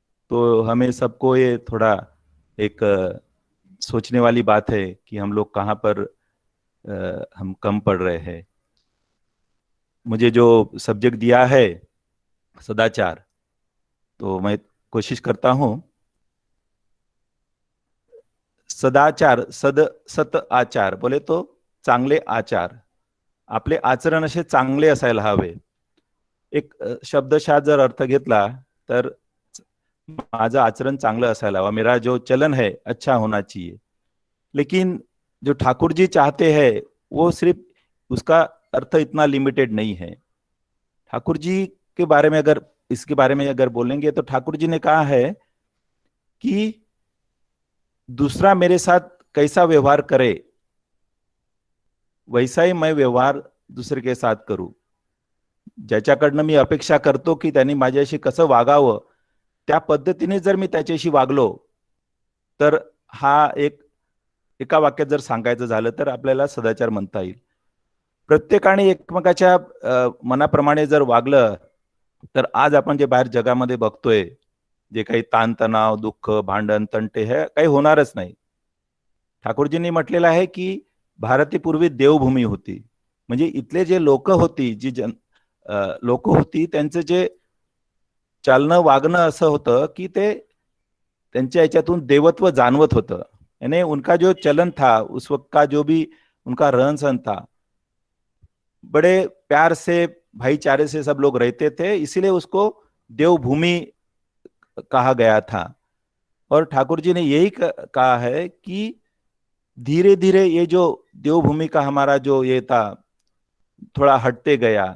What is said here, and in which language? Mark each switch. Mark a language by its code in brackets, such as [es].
[hi] तो हमें सबको ये थोड़ा एक सोचने वाली बात है कि हम लोग कहाँ पर हम कम पड़ रहे हैं। मुझे जो सब्जेक्ट दिया है सदाचार, तो मैं कोशिश करता हूं। [mr] सदाचार, सत आचार बोले तो चांगले आचार, आपले आचरण असे चांगले असायला हवे। एक शब्दशः जर अर्थ घेतला तर माझं आचरण चांगलं असायला हवा, [hi] मेरा जो चलन है अच्छा होना चाहिए। लेकिन जो ठाकुर जी चाहते हैं वो सिर्फ उसका अर्थ इतना लिमिटेड नहीं है। ठाकुर जी के बारे में अगर इसके बारे में अगर बोलेंगे तो ठाकुर जी ने कहा है कि दूसरा मेरे साथ कैसा व्यवहार करे वैसा ही मैं व्यवहार दुसरे के साथ करू। [mr] ज्याच्याकडनं मी अपेक्षा करतो की त्यांनी माझ्याशी कसं वागावं त्या पद्धतीने जर मी त्याच्याशी वागलो तर हा एका वाक्यात जर सांगायचं झालं तर आपल्याला सदाचार म्हणता येईल। प्रत्येकाने एकमेकाच्या मनाप्रमाणे जर वागलं तर आज आपण जे बाहेर जगामध्ये बघतोय, जे काही ताणतणाव, दुःख, भांडण, तंटे हे काही होणारच नाही। ठाकूरजींनी म्हटलेलं आहे की भारत ही पूर्वी देवभूमी होती। म्हणजे इथले जे लोक होती, जी लोक होती, त्यांचं जे चालणं वागणं असं होतं की ते त्यांच्या याच्यातून देवत्व जाणवत होतं। [hi] यानी उनका जो चलन था, उस वक्त का जो भी उनका रहन सहन था, बड़े प्यार से, भाईचारे से सब लोग रहते थे, इसीलिए उसको देवभूमि कहा गया था। और ठाकुर जी ने यही कहा है कि धीरे धीरे ये जो देवभूमि का हमारा जो ये था थोड़ा हटते गया।